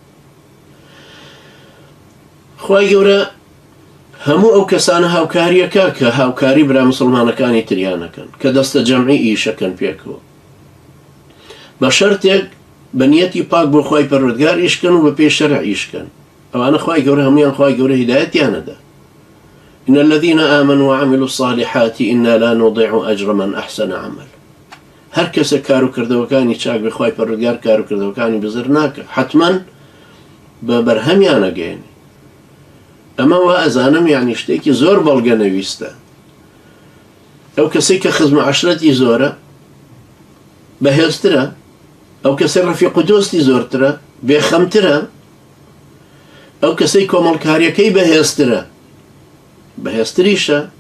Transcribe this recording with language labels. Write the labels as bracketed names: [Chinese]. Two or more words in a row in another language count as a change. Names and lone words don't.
[Central Kurdish] خوای گەورە هەموو ئەو کەسانە هاوکاریەکە کە هاوکاری برا مسلمانەکانی تریانەکەن کە دەستە جەمعی ئیشەکەن پێکەوە، بە شەرتێک بە نیەتی پاک بۆ خوای پەروەردگار ئیشکەن و بە پێی شەرع ئیشکەن. ئەوانە خوای گەورە هەمویان خوای گەورە هیدایەتیانەدا. [Arabic] إن الذين آمنوا وعملوا الصالحات إنا لا نضيع أجر من أحسن عمل. [Central Kurdish] هەر کەسە کار و کردەوەکانی چاک بە خوای پەروەردگار کار و کردەوەکانی بزر ناکە، حتمەن بە بەرهەمیانەگەێنی. ئەمە وا ئەزانم یعنی شتێکی زۆر بەڵگە نەویستە. ئەو کەسەی کە خزمە عەشرەتی زۆرە بەهێزترە، ئەو کەسەی ڕەفیق و دۆستی زۆرترە بێخەمترە، ئەو کەسەی کۆمەڵکاریەکەی بەهێزتریشە.